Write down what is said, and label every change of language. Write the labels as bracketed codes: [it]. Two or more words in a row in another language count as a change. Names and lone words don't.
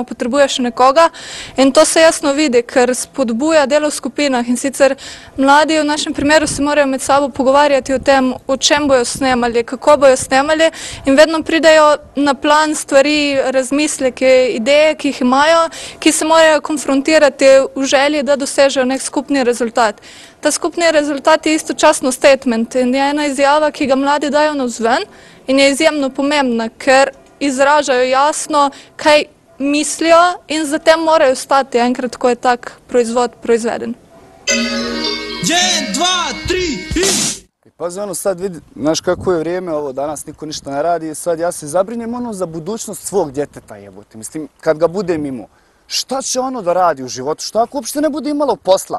[sl] potrebuješ nekoga in to se jasno vidi, ker spodbuja delo v skupinah in sicer mladi v našem primeru se morajo med sabo pogovarjati o tem, o čem bojo snemali, kako bojo snemali in vedno pridejo na plan stvari, razmisleke, ideje, ki jih imajo, ki se morajo konfrontirati v želji, da dosežejo nek skupni rezultat. Ta skupni rezultat je istočasno statement in je ena izjava, ki ga mladi dajo navzven in je izjemno pomembna, ker izražajo jasno, kaj mislijo in zatem morajo stati enkrat, ko je tak proizvod proizveden. [bs] 1, 2, 3 i... Pazi, sad vidi, znaš kako je vrijeme, ovo danas niko ništa ne radi, sad ja se zabrinjem za budućnost svog djeteta jebote. Mislim, kad ga budem imao, šta će da radi u životu, šta ako uopšte ne bude imalo posla?